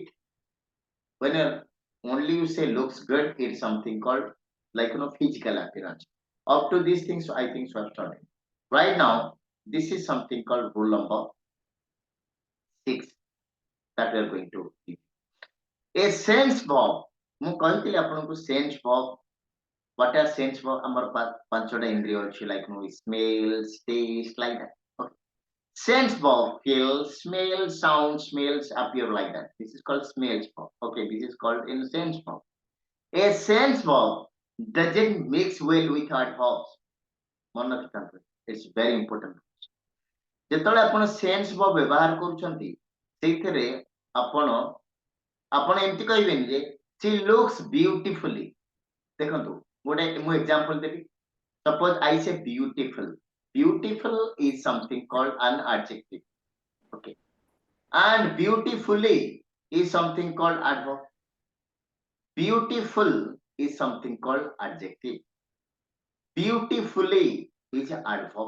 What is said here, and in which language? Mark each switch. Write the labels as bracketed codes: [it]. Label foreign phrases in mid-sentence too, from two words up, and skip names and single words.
[en] When only you say looks good, it's something called physical appearance. Up to these things, I think so. I've started. Right now, this is something called rule number 6 that we are going to do. A sense verb. [or] ମୁଁ କହିଥିଲି ଆପଣଙ୍କୁ [en] sense verb. What are sense verb? [or] ଆମର ପାଞ୍ଚଟା ଇନ୍ଦ୍ରିୟ ଅଛି [en] like smell, taste, like that. Okay. Sense verb feel, smell, sound, smells appear like that. This is called smells verb. Okay, this is called in sense verb. A sense verb doesn't mix well with adverbs. [or] ମନେ ରଖିଥାନ୍ତୁ. [en] It's very important. [or] ଯେତେବେଳେ ଆପଣ [en] sense verb [or] ବ୍ୟବହାର କରୁଛନ୍ତି ସେଇଥିରେ ଆପଣ ଏମିତି କହିବେନି ଯେ [en] she looks beautifully. [or] ଦେଖନ୍ତୁ ଗୋଟେ ମୁଁ example ଦେବି. [en] Suppose I say beautiful. Beautiful is something called an adjective. Okay. And beautifully is something called adverb. Beautiful is something called adjective. Beautifully is an adverb.